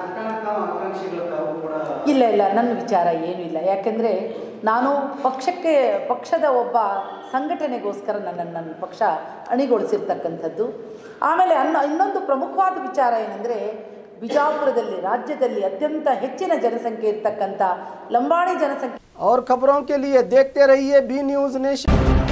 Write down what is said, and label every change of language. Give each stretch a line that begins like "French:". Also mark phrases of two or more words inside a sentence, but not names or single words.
Kannada: ಇಲ್ಲ, ನನ್ನ ವಿಚಾರ ಏನೂ ಇಲ್ಲ. ಯಾಕೆಂದರೆ ನಾನು ಪಕ್ಷದ ಒಬ್ಬ ಸಂಘಟನೆಗೋಸ್ಕರ ನನ್ನ ಪಕ್ಷ ಅಣಿಗೊಳಿಸಿರ್ತಕ್ಕಂಥದ್ದು. ಆಮೇಲೆ ಇನ್ನೊಂದು ಪ್ರಮುಖವಾದ ವಿಚಾರ ಏನಂದರೆ, ಬಿಜಾಪುರದಲ್ಲಿ ರಾಜ್ಯದಲ್ಲಿ ಅತ್ಯಂತ ಹೆಚ್ಚಿನ ಜನಸಂಖ್ಯೆ ಇರ್ತಕ್ಕಂಥ ಲಂಬಾಣಿ ಜನಸಂಖ್ಯೆ.
Hindi: और खबरों के लिए देखते रहिए बी न्यूज़ नेशन।